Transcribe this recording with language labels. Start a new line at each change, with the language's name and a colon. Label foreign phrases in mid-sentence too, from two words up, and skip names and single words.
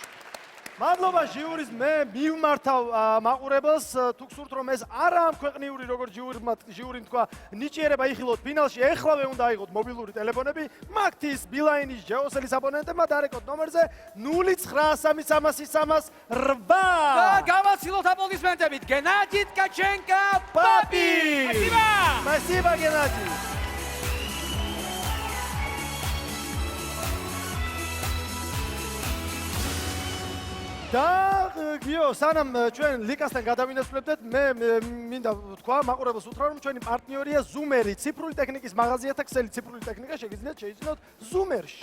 Georgian: მადლობა ჟიურის, მე მივმართავ მაყურებელს, თუ გსურთ რომ ეს არა ამ ქვეყნიური როგორც ჟიურიმ თქვა, ნიჭიერება იხილოთ ფინალში, ეხლავე უნდა აიღოთ მობილური ტელეფონები, მაგთის, ბილაინის, ჯეოსელის აბონენტებმა დარეკოთ ნომერზე 09333338. და გავაცილოთ აპლოდისმენტებით გენადი ткаченко,
Russian: папи! Спасибо! Спасибо, Геннадий!
Georgian: და გიო, სანამ ჩვენ ლიკასთან გადავინაცვლებდეთ, მე მინდა ვთქვა, მაყურებელს უთხრა, რომ ჩვენი პარტნიორია Zoom-ერი, ციფრული ტექნიკის მაღაზიათა ქსელი ციფრული ტექნიკა შეიძინოთ Zoom-ერში.